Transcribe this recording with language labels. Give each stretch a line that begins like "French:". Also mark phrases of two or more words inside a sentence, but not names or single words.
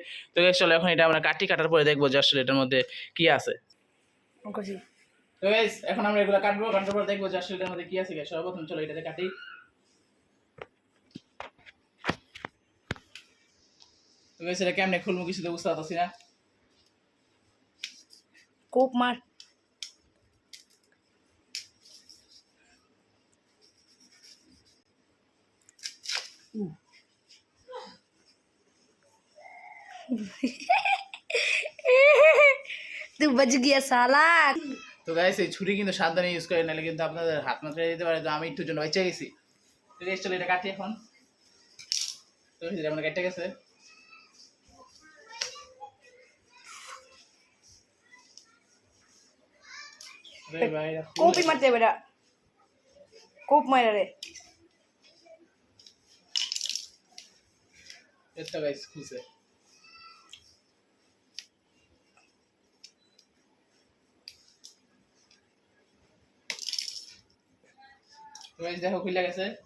Bangla: তো গাইস চলো এখন এটা আমরা কাটার পরে দেখবো যে আসলে এটার মধ্যে কি আছে। তো গাইস এখন আমরা এগুলো কাটার পরে দেখবো যে আসলে এটার মধ্যে কি আছে গাইস। সর্বপ্রথম চলো এটাতে কাটি। তো গাইস এটা কেমনে খুলবো কিছু তো বুঝতে পারছি না।
Hindi: कोप मार। तू बच गया साला।
Bangla: তো গাইস এই ছুরি কিন্তু সাবধানে ইউজ করে, নাহলে কিন্তু আপনাদের হাত মাত্রা দিতে পারে। তো আমি একটু জন্য বেঁচে গেছি। তো গাইস চলো এটা কাটি এখন। তো এটা আমরা কেটে গেছে।
Hindi: कोप ही मारते बेटा, कोप मारा रे।
Bangla: এটা গাইস খুলছে। তো গাইস দেখো খুলে গেছে।